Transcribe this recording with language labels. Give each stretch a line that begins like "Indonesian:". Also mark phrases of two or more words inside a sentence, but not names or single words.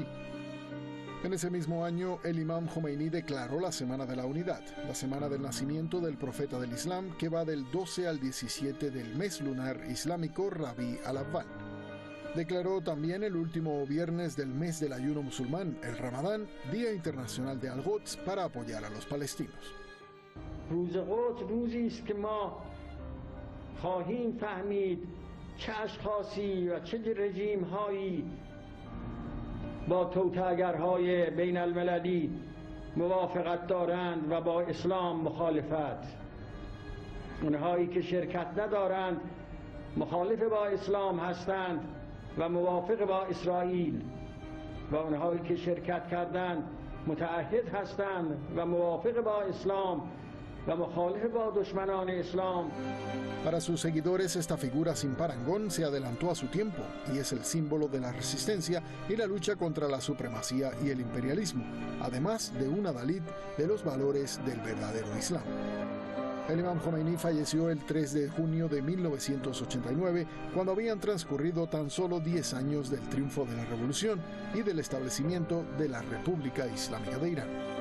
Spanish: En ese mismo año, el imam Jomeini declaró la Semana de la Unidad, la semana del nacimiento del profeta del Islam, que va del 12 al 17 del mes lunar islámico Rabi al-Awwal. Declaró también el último viernes del mes del ayuno musulmán, el Ramadán, Día Internacional de Al-Quds, para apoyar a los palestinos.
Persian: روز قدس روزی است که ما خواهیم فهمید چه اشخاصی و چه رژیم‌هایی با توطئه‌گرهای بین المللی موافقت دارند و با اسلام مخالفت. اونهایی که شرکت ندارند مخالف با اسلام هستند و موافق با اسرائیل و اونهایی که شرکت کردند متعهد هستند و موافق با اسلام و مخالف با دشمنان اسلام.
Spanish: Para sus seguidores, esta figura sin parangón se adelantó a su tiempo y es el símbolo de la resistencia y la lucha contra la supremacía y el imperialismo, además de un adalid de los valores del verdadero Islam. El imam Jomeini falleció el 3 de junio de 1989, cuando habían transcurrido tan solo 10 años del triunfo de la revolución y del establecimiento de la República Islámica de Irán.